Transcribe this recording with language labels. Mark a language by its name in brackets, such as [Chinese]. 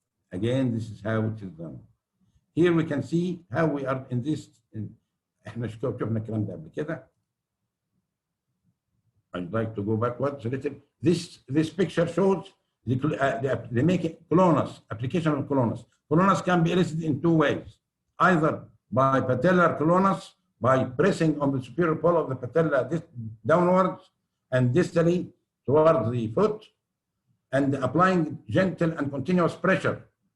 [English] Again, this is how it is done. Here we can see how we are in this. [Arabic] احنا شفنا الكلام ده قبل كده. [English] I'd like to go backwards a little. This picture shows they make it clonus, application of clonus. Clonus can be elicited in two ways, either by patellar clonus, by pressing on the superior pole of the patella downwards and distally towards the foot, and applying gentle and continuous pressure.